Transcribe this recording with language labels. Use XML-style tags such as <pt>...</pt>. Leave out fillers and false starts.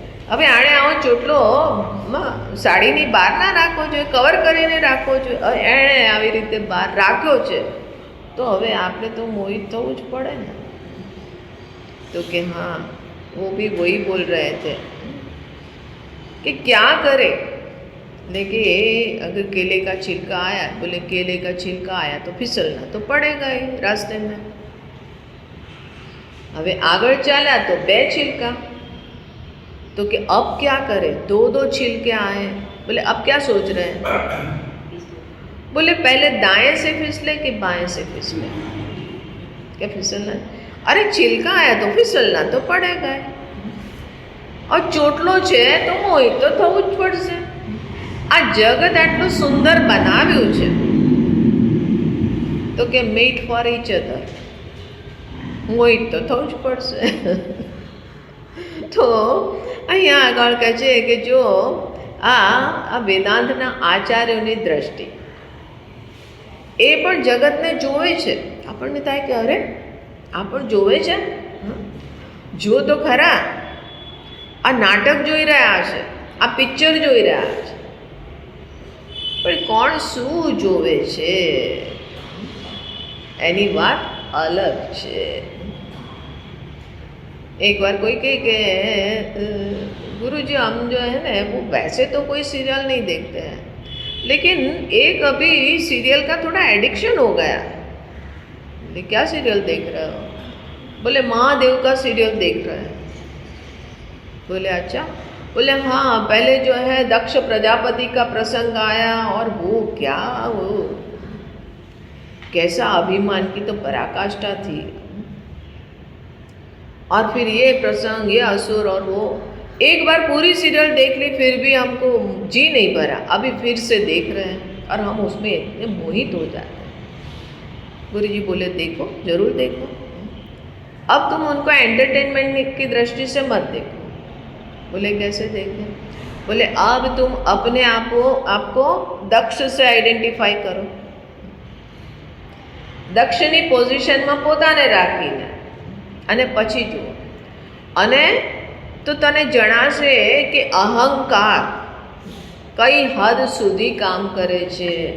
<gu>હવે આણે આવો ચોટલો સાડીની બહાર ના રાખવો જોઈએ, કવર કરીને રાખવો જોઈએ, એણે આવી રીતે બહાર રાખ્યો છે, તો હવે આપણે તો મોહિત થવું જ પડે ને.</gu> <hi>तो कि हाँ वो भी वही बोल रहे थे कि क्या करे, लेकिन अगर केले का छिलका आया, बोले केले का छिलका आया तो फिसलना तो पड़ेगा ही रास्ते में.</hi> <gu>હવે આગળ ચાલ્યા</gu> <hi>तो 2 छिलका, तो कि अब क्या करे, 2 छिलके आए. बोले अब क्या सोच रहे हैं? बोले पहले दाएं से फिसले कि बाएं से फिसले. क्या फिसलना? अरे छिलका आया तो फिसलना तो पड़ेगा ही, और</hi> <gu>ચોટલો છે તો મોહિત તો થવું જ પડશે. આ જગત આટલું સુંદર બનાવ્યું છે તો કે</gu> <en>met for each other,</en> <gu>મોહિત તો થવું જ પડશે. તો અહીંયા આગળ કહે છે કે જો આ વેદાંતના આચાર્યોની દ્રષ્ટિ એ પણ જગતને જોવે છે. આપણને થાય કે અરે આ પણ જોવે છે, જો તો ખરા, આ નાટક જોઈ રહ્યા છે, આ પિક્ચર જોઈ રહ્યા છે, પણ કોણ શું જોવે છે એની વાત અલગ છે.</gu> <hi>एक बार कोई कहे कि गुरुजी हम जो है ना वो वैसे तो कोई सीरियल नहीं देखते हैं, लेकिन एक अभी सीरियल का थोड़ा एडिक्शन हो गया. बोले क्या सीरियल देख रहे हो? बोले महादेव का सीरियल देख रहे हैं. बोले अच्छा. बोले हाँ, पहले जो है दक्ष प्रजापति का प्रसंग आया और वो क्या, वो कैसा अभिमान की तो पराकाष्ठा थी, और फिर ये प्रसंग, ये असुर और वो एक बार पूरी सीरियल देख ली फिर भी हमको जी नहीं भरा, अभी फिर से देख रहे हैं और हम उसमें इतने मोहित हो जाते हैं। गुरु जी बोले देखो, जरूर देखो, अब तुम उनको एंटरटेनमेंट की दृष्टि से मत देखो। बोले कैसे देखें? बोले अब तुम अपने आपको दक्ष से आइडेंटिफाई करो,</hi> <gu>દક્ષની પોઝિશનમાં પોતાને રાખીને અને પછી જુઓ, અને તો તને જણાશે કે અહંકાર કઈ હદ સુધી કામ કરે છે,</gu>